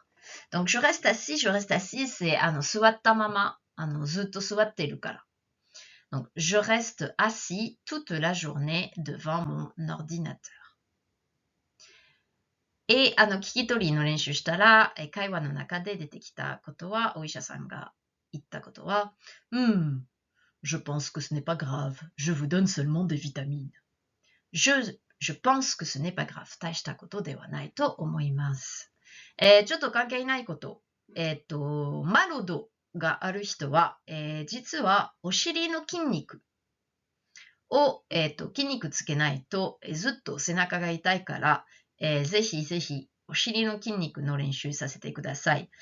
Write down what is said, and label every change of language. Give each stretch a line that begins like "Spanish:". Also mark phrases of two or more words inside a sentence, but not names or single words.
French: Donc, je reste assise, c'est
Japanese: 座ったまま、ずっと座ってるから.
French: Donc, je reste assis toute la journée devant mon ordinateur. Et,
Japanese: 聞き取りの練習したら、会話の中で出てきたことは、お医者さんが言ったことは,
French: je pense que ce n'est pas grave, je vous donne seulement des vitamines. Je pense que ce n'est pas grave.
Japanese: 大したことではないと思います. ちょっと関係ないこと。マロドがある人は、実はお尻の筋肉を、筋肉つけないと、ずっと背中が痛いから、ぜひぜひお尻の筋肉の練習させてください。